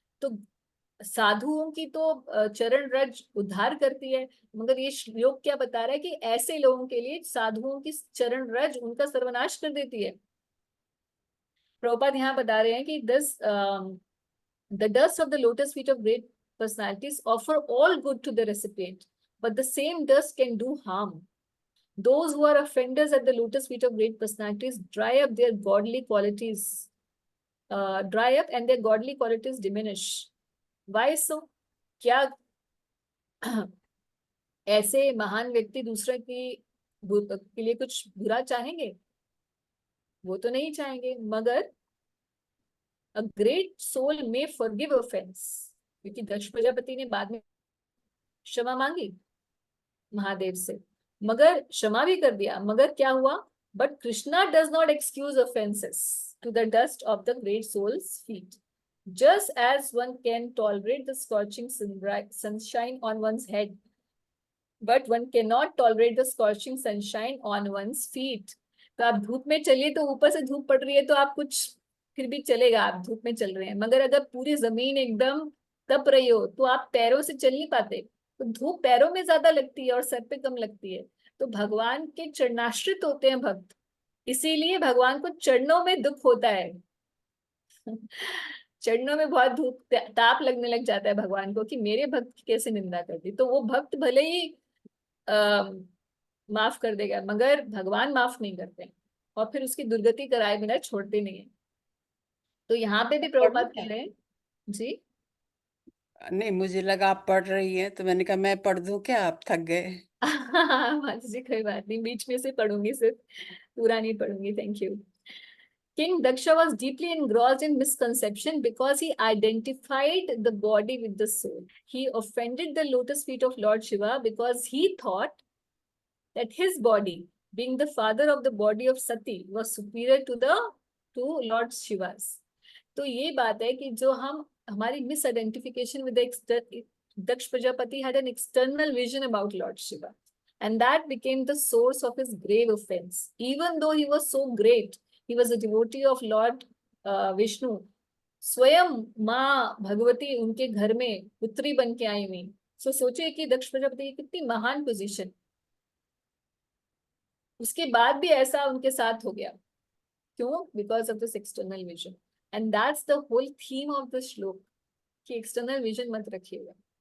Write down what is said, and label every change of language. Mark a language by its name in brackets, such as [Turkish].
[Hindi] तो साधुओं की तो चरण रज उद्धार करती है, मगर ये श्लोक क्या बता रहा है कि ऐसे लोगों के लिए साधुओं की चरण रज उनका सर्वनाश कर देती है। प्रभुपाद यहाँ बता रहे हैं कि [English] This the dust of the lotus feet of great personalities offer all good to the recipient, but the same dust can do harm. Those who are offenders at the lotus feet of great personalities dry up their godly qualities, dry up and their godly qualities diminish. Why so? [Hindi] क्या ऐसे महान व्यक्ति दूसरे के लिए कुछ बुरा चाहेंगे? वो तो नहीं चाहेंगे, मगर [English] a great soul may forgive offense, [Hindi] क्योंकि दक्ष प्रजापति ने बाद में क्षमा मांगी महादेव से, मगर क्षमा भी कर दिया, मगर क्या हुआ? [English] But Krishna does not excuse offenses to the dust of the great soul's feet. Just as one can tolerate the scorching sunshine on one's head, but one cannot tolerate the scorching sunshine on one's feet. [Hindi] तो आप धूप में चलिए, तो ऊपर से धूप पड़ रही है तो आप कुछ फिर भी चलेगा, आप धूप में चल रहे हैं, मगर अगर पूरी जमीन एकदम तप रही हो तो आप पैरों से चल नहीं पाते, तो धूप पैरों में ज्यादा लगती है और सर पे कम लगती है। तो भगवान के चरणाश्रित होते हैं भक्त, इसीलिए भगवान को चरणों में दुख होता है। चरणों में बहुत धूप ताप लगने लग जाता है भगवान को कि मेरे भक्त की कैसे निंदा कर दी। तो वो भक्त भले ही माफ कर देगा, मगर भगवान माफ नहीं करते और फिर उसकी दुर्गति कराए बिना छोड़ते नहीं है। तो यहाँ पे भी प्रभुपाद कह रहे हैं जी। नहीं, मुझे लगा आप पढ़ रही हैं तो मैंने कहा मैं पढ़ दूं क्या, आप थक गए। माता जी कोई बात नहीं, बीच में से पढ़ूंगी, सिर्फ पूरा नहीं पढ़ूंगी। [English] Thank you. King Daksha was deeply engrossed in misconception because he identified the body with the soul. He offended the lotus feet of Lord Shiva because he thought that his body, being the father of the body of Sati, was superior to Lord Shiva's. [Hindi] तो ये बात है कि जो हमारी [English] misidentification with the Daksh Prajapati had an external vision about Lord Shiva, and that became the source of his grave offense. Even though he was so great, he was a devotee of Lord Vishnu. [Hindi] स्वयं माँ भगवती उनके घर में पुत्री बन के आई हुई। सो सोचिए कि दक्ष प्रजापति की कितनी महान पोजीशन, उसके बाद भी ऐसा उनके साथ हो गया। क्यों? [English] because of this external vision, and that's the whole theme of the shloka कि external vision [Hindi] मत रखिएगा।